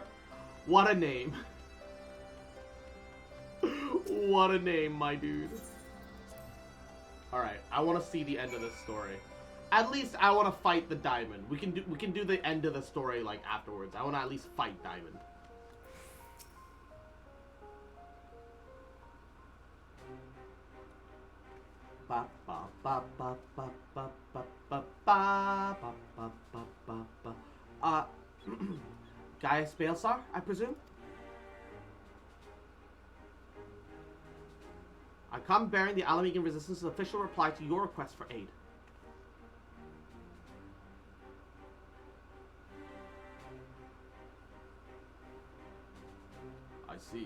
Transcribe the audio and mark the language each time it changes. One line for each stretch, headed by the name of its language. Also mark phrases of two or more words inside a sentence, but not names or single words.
English: What a name. What a name, my dude. Alright, I want to see the end of this story. At least I want to fight the Diamond. We can do the end of the story like afterwards. I want to at least fight Diamond. Ba ba ba ba ba ba ba ba ba ba ba ba ba ba. Gaius Valesar, I presume? I come bearing the Alamegan Resistance's official reply to your request for aid. I see.